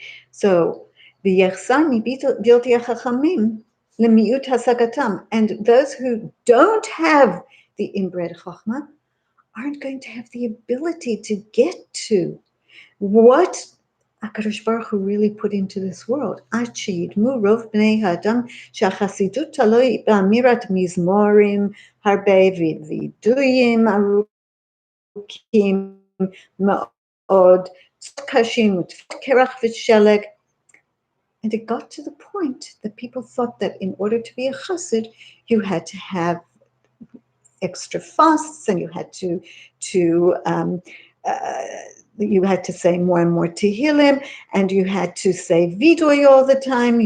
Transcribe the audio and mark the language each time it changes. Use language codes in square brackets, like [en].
[en] So, and those who don't have the inbred chokhmah aren't going to have the ability to get to what HaKadosh Baruch Hu really put into this world. [he] עד שידמו רוב בני האדם שהחסידות תלוי באמירת מזמורים הרבה ווידויים ארוכים מאוד, קשים ותפילת קרח ושלג. [en] And it got to the point that people thought that in order to be a chassid, you had to have extra fasts, and you had to say more and more tehillim, and you had to say vidui all the time.